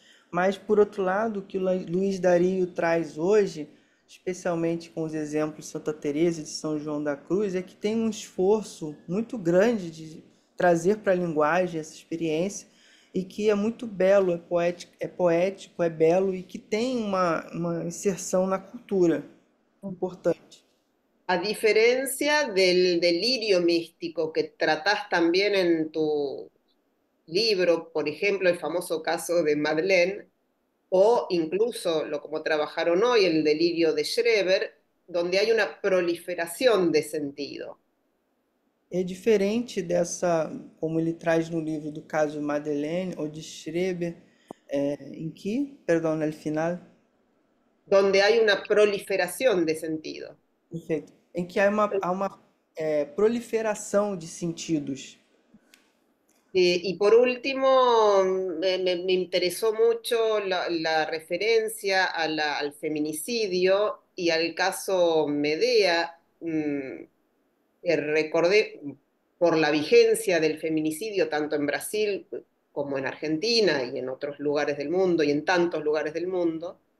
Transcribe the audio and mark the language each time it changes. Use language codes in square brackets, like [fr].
[pt] Mas, por outro lado, o que o Luiz Dario traz hoje, especialmente com os exemplos de Santa Teresa e de São João da Cruz, é que tem um esforço muito grande de trazer para a linguagem essa experiência e que é muito belo, é poético, é belo e que tem uma inserção na cultura importante. [es] A diferencia del delirio místico que tratás también en tu libro, por ejemplo, el famoso caso de Madeleine, o incluso lo como trabajaron hoy, el delirio de Schreber, donde hay una proliferación de sentido. [pt] É diferente dessa, como ele traz no livro do caso Madeleine ou de Schreber, em que, perdão, no final, [es] donde hay una proliferación de sentido. [pt] perfeito, em que há uma proliferação de sentidos. [es] Y por último, me interesó mucho la referencia al feminicidio y al caso Medea. Recordé por la vigencia del feminicidio tanto en Brasil como en Argentina y en otros lugares del mundo y en tantos lugares del mundo,